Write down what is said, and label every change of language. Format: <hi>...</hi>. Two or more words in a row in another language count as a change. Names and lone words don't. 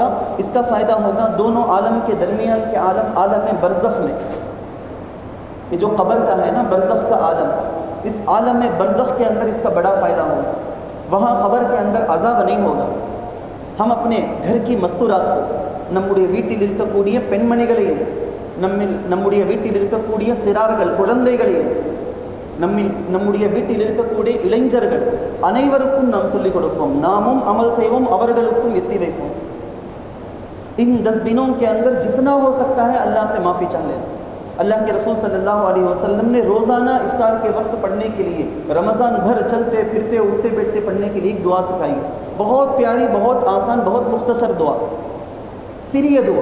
<ur>اس کا فائدہ ہوگا دونوں عالم کے درمیان کے عالم، عالم برزخ میں. یہ جو قبر کا ہے نا، برزخ کا عالم، اس عالم برزخ کے اندر اس کا بڑا فائدہ ہوگا. وہاں قبر کے اندر عذاب نہیں ہوگا. ہم اپنے گھر کی مستورات کو،</ur> <ta>நம்முடைய வீட்டில் இருக்கக்கூடிய பெண்மணிகளையும், நம்முடைய வீட்டில் இருக்கக்கூடிய சிறார்கள் குழந்தைகளையும், நம்முடைய வீட்டில் இருக்கக்கூடிய இளைஞர்கள் அனைவருக்கும் நாம் சொல்லிக் கொடுப்போம். நாமும் அமல் செய்வோம், அவர்களுக்கும் எத்தி வைப்போம்.</ta> <ur>ان 10 دنوں کے اندر جتنا ہو سکتا ہے اللہ سے معافی چاہ لیں. اللہ کے رسول صلی اللہ علیہ وسلم نے روزانہ افطار کے وقت پڑھنے کے لیے، رمضان بھر چلتے پھرتے اٹھتے بیٹھتے پڑھنے کے لیے ایک دعا سکھائی. بہت پیاری، بہت آسان، بہت مختصر دعا، سری دعا.</ur>